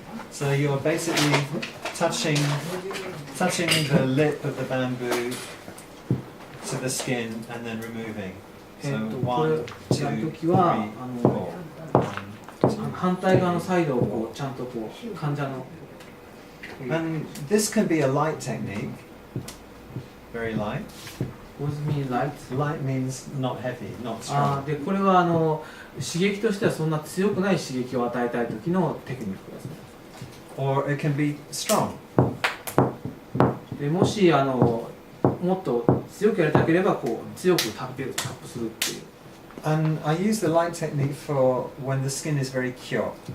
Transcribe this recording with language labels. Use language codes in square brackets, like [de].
[en] So you're basically touching the lip of the bamboo to the skin and then removing. So 1, 2, 3, 4. [ja] 反対側のサイドをこうちゃんとこう患者の。 [en] And this can be a light technique. Very light. What does it mean light? Light means not heavy, not strong. [ja] でこれは刺激としてはそんな強くない刺激を与えたい時のテクニックですね。 [en] Or it can be strong. [ja] でもしもっと強くやりたければこう強くタップするっていう。 [en] And I use the light technique for when the skin is very pure.